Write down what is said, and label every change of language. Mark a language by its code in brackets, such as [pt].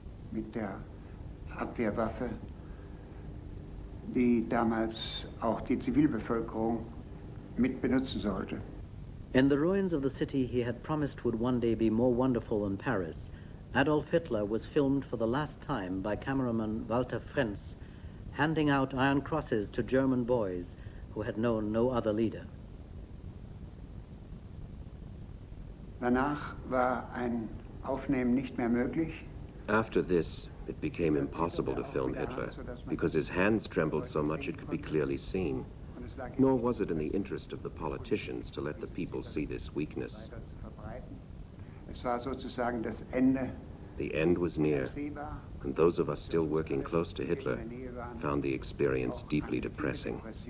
[de] Mit der Abwehrwaffe, die damals auch die Zivilbevölkerung mit benutzen sollte. [en] In the ruins of the city he had promised would one day be more wonderful than Paris, Adolf Hitler was filmed for the last time by cameraman Walter Frenz, handing out iron crosses to German boys who had known no other leader. [de] Danach war ein Aufnehmen nicht mehr möglich. [en] After this, it became impossible to film Hitler because his hands trembled so much it could be clearly seen. Nor was it in the interest of the politicians to let the people see this weakness. [de] Es war sozusagen das Ende. [en] The end was near, and those of us still working close to Hitler found the experience deeply depressing.